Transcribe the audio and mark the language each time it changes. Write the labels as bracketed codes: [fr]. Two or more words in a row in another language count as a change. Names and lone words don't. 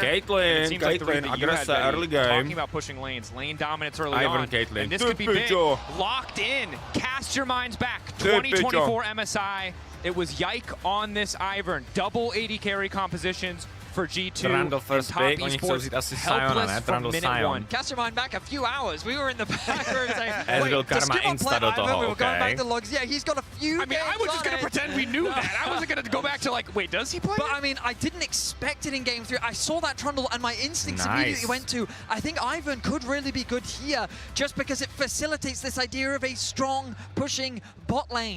[en] Caitlyn, it seems like the read that you had early game. Talking about pushing lanes, lane dominance early on, and this could be big. Locked in, cast your minds back. 2024 MSI. It was Yike on this Ivern. Double 80 carry compositions for G2. Trundle first pick, [sk] oni chcú si asi Siona, ne? Trundle Sion. [en] Cast your mind back a few hours. We were in the back room saying, [sk] Ezreal Karma insta do toho, [en] we were going back to logs. Yeah, he's got a few. I mean, I was just going to pretend we knew that. I wasn't going to go back to like, wait, does he play? But I mean, I didn't expect it in game 3. I saw that Trundle and my instincts immediately went to, I think Ivern could really be good here just because it facilitates this idea of a strong pushing bot lane.